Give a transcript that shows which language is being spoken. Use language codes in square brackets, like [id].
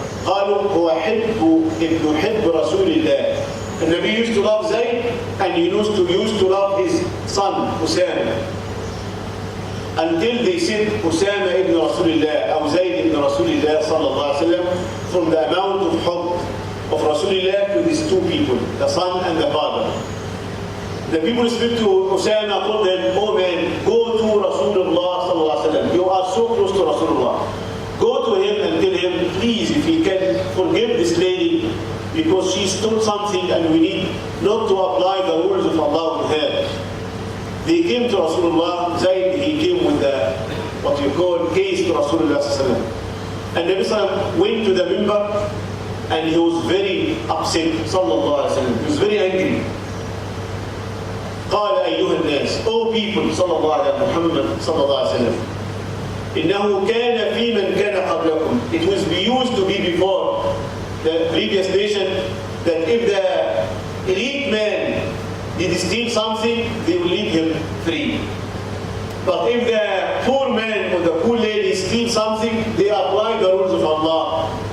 [ar] قالوا هو حب ابن حب رسول الله. [en] The Nabi used to love Zayd and he used to love his son Usama. Until they said Usama ibn Rasulullah or Zayd ibn Rasulullah sallallahu alayhi wa sallam, from the amount of hubb of Rasulullah to these two people, the son and the father. The people speak to Usama, told them, oh man, go to Rasulullah sallallahu alayhi wa sallam. You are so close to Rasulullah. Go to him and tell him, please, if he can forgive this lady, because she stole something and we need not to apply the rules of Allah on her. They came to Rasulullah. Zayd, he came with the, what you call, case to Rasulullah sallallahu alayhi wa sallam. And Nabi sallallahu alayhi wa sallam went to the member and he was very upset, sallallahu alayhi wa sallam. He was very angry. [ar] قال أيها الناس, [en] O people, [ar] صلى الله على محمد صلى الله عليه وسلم, إنه كان في من كان قبلكم. [en] It was used to be before the previous nation that if the elite man did steal something, they will leave him free. But if the poor man or the poor lady steal something, they apply the rules of Allah.